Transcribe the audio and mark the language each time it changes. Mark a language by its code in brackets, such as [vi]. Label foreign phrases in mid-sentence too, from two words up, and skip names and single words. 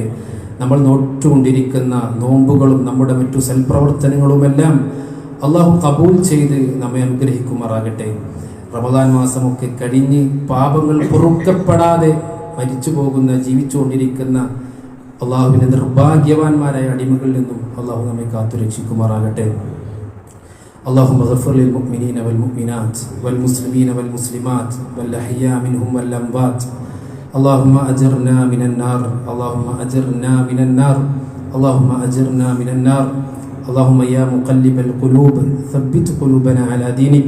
[ml] നമ്മൾ നോറ്റുകൊണ്ടിരിക്കുന്ന നോമ്പുകളും നമ്മുടെ മറ്റു സൽപ്രവർത്തനങ്ങളുമെല്ലാം അള്ളാഹു കബൂൽ ചെയ്ത് നമ്മെ അനുഗ്രഹിക്കുമാറാകട്ടെ. റമദാൻ മാസമൊക്കെ കഴിഞ്ഞ് പാപങ്ങൾ പൊറുക്കപ്പെടാതെ മരിച്ചു പോകുന്ന ജീവിച്ചുകൊണ്ടിരിക്കുന്ന അള്ളാഹുവിൻ്റെ നിർഭാഗ്യവാന്മാരായ അടിമകളിൽ നിന്നും അള്ളാഹു നമ്മെ കാത്തുരക്ഷിക്കുമാറാകട്ടെ. [ar] اللهم اغفر للمؤمنين والمؤمنات والمسلمين والمسلمات والأحياء منهم والأموات. اللهم أجرنا من النار. اللهم أجرنا من النار. اللهم أجرنا من النار. اللهم يا مقلب القلوب ثبت قلوبنا على دينك.